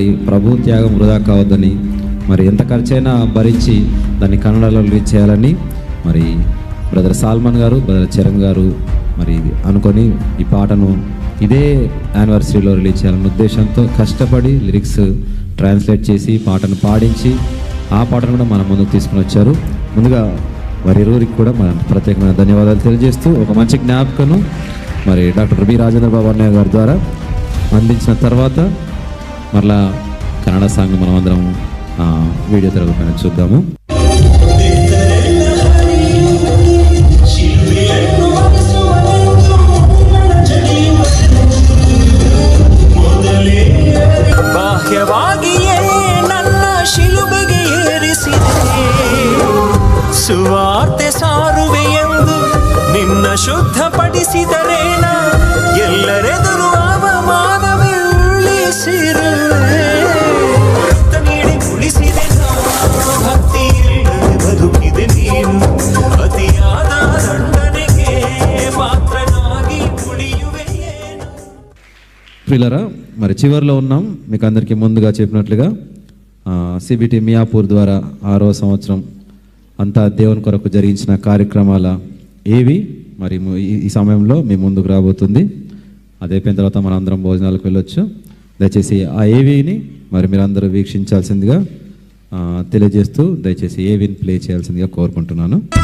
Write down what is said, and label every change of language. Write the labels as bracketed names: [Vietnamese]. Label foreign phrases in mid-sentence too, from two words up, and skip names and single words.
[Telugu] ప్రభు త్యాగం వృధా కావద్దని, మరి ఎంత ఖర్చైనా భరించి దాన్ని కన్నడలో రిలీజ్ చేయాలని మరి బ్రదర్ సాల్మన్ గారు, బ్రదర్ చరణ్ గారు మరి అనుకొని ఈ పాటను ఇదే యానివర్సరీలో రిలీజ్ చేయాలన్న ఉద్దేశంతో కష్టపడి [English] lyrics translate [Telugu] చేసి పాటను పాడించి ఆ పాటను కూడా మన ముందుకు తీసుకుని వచ్చారు. ముందుగా వారి ఇరువురికి కూడా మన ప్రత్యేకమైన ధన్యవాదాలు తెలియజేస్తూ ఒక మంచి జ్ఞాపకను మరి డాక్టర్ బి రాజేంద్ర బాబు అన్నయ్య గారి ద్వారా అందించిన తర్వాత మరలా కన్నడ సాంగ్ మనం అందరం వీడియో తెరపైన చూద్దాము. [Kannada] ಬಾಹ್ಯವಾಗಿಯೇ ನನ್ನ ಶಿಲುಬೆಗೆ ಏರಿಸಿದೆ, ಸುವಾರ್ತೆ ಸಾರುವೆ ಎಂದು ನಿನ್ನ ಶುದ್ಧಪಡಿಸಿದರೇನ, ಎಲ್ಲರೆದುರು ಅವಮಾನವೇ ಉಳಿಸಿರುವೆ, ರಕ್ತ ನೀಡಿ ಉಳಿಸಿದೆ ಭಕ್ತಿ ಬದುಕಿದೆ ನೀನು, ಅತಿಯಾದ ದಂಡನೆಗೆ ಪಾತ್ರನಾಗಿ ಉಳಿಯುವೆ. [Telugu] ప్రియులారా, మరి చివరిలో ఉన్నాం. మీకు అందరికీ ముందుగా చెప్పినట్లుగా సిబిటి మియాపూర్ ద్వారా 6వ సంవత్సరం అంతా దేవుని కొరకు జరిగించిన కార్యక్రమాల ఏవి మరి ఈ సమయంలో మీ ముందుకు రాబోతుంది. అది అయిపోయిన తర్వాత మన అందరం భోజనాలకు వెళ్ళొచ్చు. దయచేసి ఆ ఏవిని మరి మీరు అందరూ వీక్షించాల్సిందిగా తెలియజేస్తూ దయచేసి ఏవిని ప్లే చేయాల్సిందిగా కోరుకుంటున్నాను.